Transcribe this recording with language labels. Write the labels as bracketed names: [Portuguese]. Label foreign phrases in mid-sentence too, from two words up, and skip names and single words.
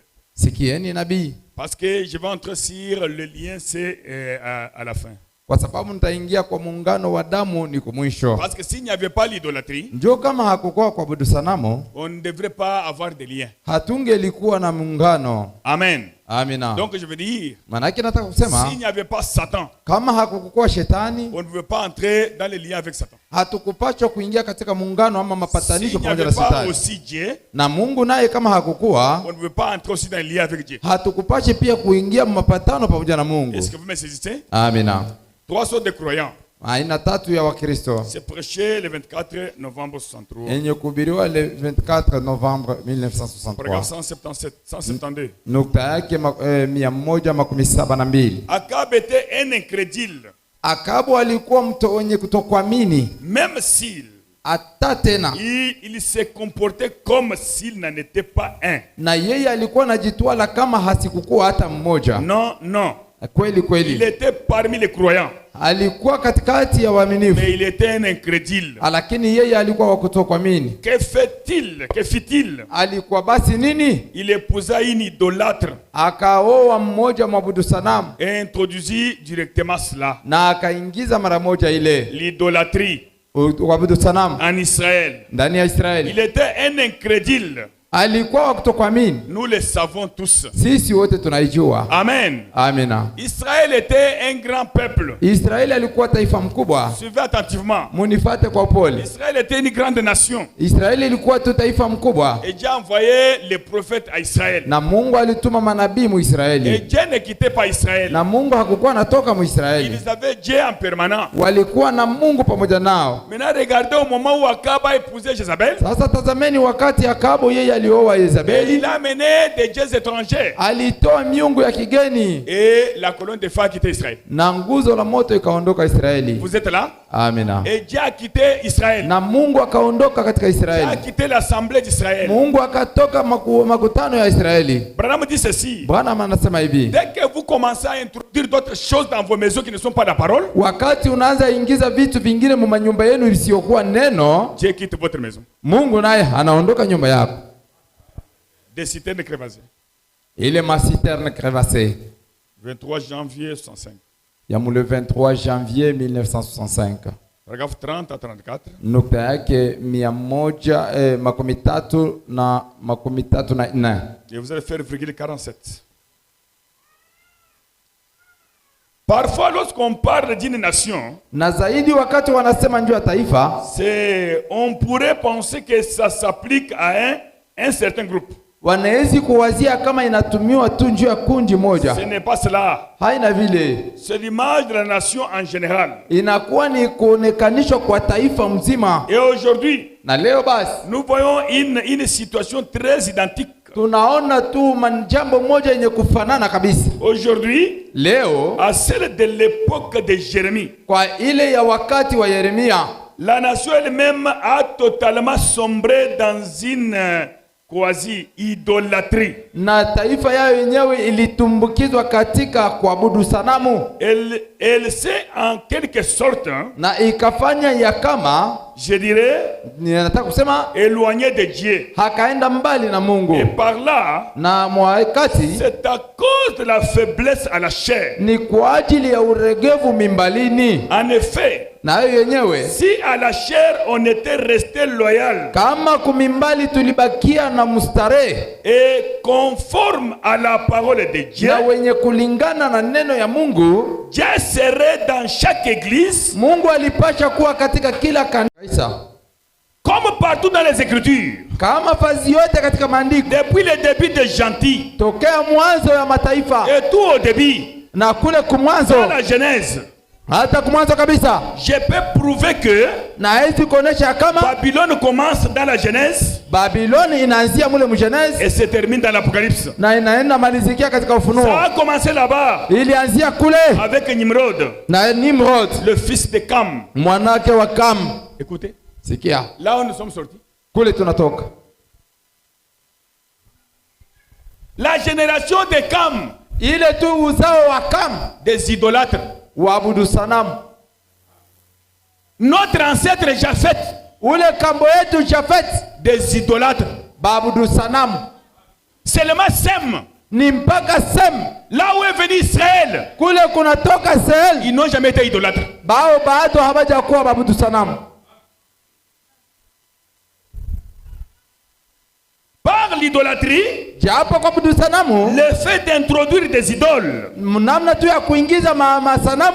[Swahili] Sikieni nabii. [French] Parce que je vais entrer sur le lien, c'est à la fin. [Swahili] Kwa sababu nitaingia kwa muungano wa damu ni kumwisho. [French] Parce que s'il n'y avait pas l'idolâtrie, [Swahili] njoo kama hakukuwa kuabudu sanamu, [French] on ne devrait pas avoir de lien. [Swahili] Hatungelikuwa na muungano. Amen. Amina. [French] Donc je veux dire, [Swahili] manake nataka kusema, [French] s'il n'y avait pas Satan, [Swahili] kama hakukuwa shetani, [French] on ne pouvait pas entrer dans les liens avec Satan. [Swahili] Hatukupachwa kuingia katika muungano ama mapatanisho pamoja na Shetani. [French] Aussi Dieu, [Swahili] na Mungu naye kama hakukuwa, [French] on ne pouvait pas entrer aussi dans les liens avec Dieu. [Swahili] Hatukupache pia kuingia mapatano pamoja na Mungu. [French] Est-ce que vous me saisissez? [Swahili] Amina. [French] 3 sortes de croyants. [Swahili] Aina tatu ya Wakristo. [French] C'est prêché le 24 novembre 63. [Swahili] Yenye kuhubiriwa [French] le 24 novembre 1963. Paragraphe 172. [Swahili] Nukta yake 172. [French] Akab était un incrédule. [Swahili] Akabu alikuwa mtu mwenye kutokuamini. [French] Même s'il il se comportait comme s'il n'en était pas un. [Swahili] Na yeye alikuwa anajitwala kama hasikukuwa hata mmoja. [French] Non, non. [Swahili] Kweli kweli. [French] Il était parmi les croyants. [Swahili] Alikuwa katikati ya waaminifu. [French] Mais il était un incrédule. [Swahili] Lakini yeye alikuwa wa kutokuamini. [French] Que fait-il? Que fit-il? [Swahili] Alikuwa basi nini? [French] Il épousa une idolâtre. [Swahili] Akaoa mmoja mwabudu sanamu. [French] Et introduisit directement cela. [Swahili] Na akaingiza mara moja ile. [French] L'idolâtrie. [Swahili] Kuabudu sanamu. [French] En Israël. [Swahili] Ndani ya Israeli. [French] Il était un incrédule. [Swahili] Alikuwa wa kutokuamini. [French] Nous le savons tous. [Swahili] Sisi wote tunaijua. Amen. Amina. [French] Israël était un grand peuple. [Swahili] Israeli alikuwa taifa mkubwa. [French] Suivez attentivement. [Swahili] Munifate kwa upole. [French] Israël était une grande nation. [Swahili] Israeli ilikuwa tu taifa mkubwa. [French] Et Dieu a envoyé les prophètes à Israël. [Swahili] Na Mungu alituma manabii mu Israeli. [French] Et Dieu ne quittait pas Israël. [Swahili] Na Mungu hakukuwa anatoka mu Israeli. [French] Ils avaient Dieu en permanent. [Swahili] Walikuwa na Mungu pamoja nao. [French] Maintenant regardez au moment où Akab a épousé Jézabel. [Swahili] Sasa tazameni wakati Akabu yeye alioa Et Yezabeli, [French] il a amené des dieux étrangers. [Swahili] alitoa miungu ya kigeni [French] Et la colonne de feu a quitté Israël. [Swahili] na nguzo la moto ikaondoka Israeli. [French] Vous êtes là? [Swahili] Amina. [French] Et Dieu a quitté Israël. [Swahili] Na Mungu akaondoka katika [French] Dieu a [Swahili] Israeli. [French] quitté l'assemblée d'Israël. [Swahili] Mungu akatoka makutano ya Israeli. [French] Branham dit ceci. [Swahili] Bwana anasema hivi, [French] Dès que vous commencez à introduire d'autres choses dans vos maisons qui ne sont pas la parole, [Swahili] wakati unaanza ingiza vitu vingine mu manyumba yenu isiyokuwa neno, [French] Dieu quitte votre maison. [Swahili] Mungu naye anaondoka nyumba yako. [French] Des citernes crevassées. [Swahili] Ile [French] masiterne crevassée 23 janvier 65. [Swahili] ya [French] le 23 janvier 1965. Paragraphe 30 à 34. [Swahili] Nukta yake 133 na 34. [French] Et vous allez faire virgule 47. Parfois, lorsqu'on parle d'une nation, [Swahili] Na zaidi wakati wanasema njoo ya taifa, [French] on pourrait penser que ça s'applique à un certain groupe. [Swahili] wanawezi kuwazia kama inatumiwa tu njoo ya kundi moja. [French] Ce n'est pas cela. [Swahili] Haina vile. [French] C'est l'image de la nation en général. [Swahili] Inakuwa ni kuonekanishwa kwa taifa mzima. [French] Et aujourd'hui, [Swahili] Na leo basi [French] nous voyons une situation très identique. [Swahili] tunaona tu jambo moja yenye kufanana kabisa. [French] Aujourd'hui, [Swahili] Leo [French] à celle de l'époque de Jérémie, [Swahili] kwa ile ya wakati wa Yeremia, [French] la nation elle-même a totalement sombré dans une quasi-idolâtrie. [Swahili] na taifa yao yenyewe ilitumbukizwa katika kuabudu sanamu, [French] Elle s'est en quelque sorte, [Swahili] na ikafanya ya kama, [French] je dirais, [Swahili] ninataka kusema, [French] éloignée de Dieu. [Swahili] hakaenda mbali na Et Mungu. [French] par là, [Swahili] Na mwakati [French] c'est à cause de la faiblesse à la chair. [Swahili] ni kwa ajili ya uregevu mimbalini. [French] En effet, [Swahili] Na hiyo yenyewe, [French] si à la chair on était resté loyal [Swahili] kama kumimbali tulibakia na mustarehe [French] et conforme à la parole de Dieu, [Swahili] na wenye kulingana na neno ya Mungu, [French] Dieu serait dans chaque église, [Swahili] Mungu alipasha kuwa katika kila kanisa, [French] comme partout dans les Écritures, [Swahili] kama fazi yote katika maandiko, [French] depuis le début des gentils [Swahili] tokea mwanzo ya mataifa [French] et tout au début, [Swahili] na kule kumwanzo, [French] dans la Genèse. [Swahili] hata kumwanzo kabisa. [French] Je peux prouver que [Swahili] Na hizi kuonesha kama [French] Babylone commence dans la Genèse [Swahili] Babiloni inaanzia mule mjenezi [French] et se termine dans l'Apocalypse. [Swahili] na inaenda malizikia katika Ça Ufunuo. [French] a commencé là-bas [Swahili] Ilianzia kule [French] avec Nimrod, [Swahili] na Nimrod, [French] le fils de Cam. [Swahili] mwanake wa Kam. [French] Écoutez, [Swahili] Sikia, [French] là où nous sommes sortis. [Swahili] kule tunatoka. [French] La génération de Cam, [Swahili] Ile tu uzao wa Kam, [French] des idolâtres. [Swahili] waabudu sanamu. [French] Notre ancêtre Japhet, [Swahili] Ule kambo yetu Jafet, [French] des idolâtres. [Swahili] baabudu sanamu. [French] Seulement Sem, [Swahili] Ni mpaka Sem, [French] là où est venu Israël, [Swahili] kule kunatoka Sehel, [French] ils n'ont jamais été idolâtres. [Swahili] bao bado hawaja kuwa baabudu sanamu. [French] Par l'idolâtrie, [Swahili] Japo kwa kuabudu sanamu, [French] le fait d'introduire des idoles, [Swahili] namna tu ya kuingiza masanamu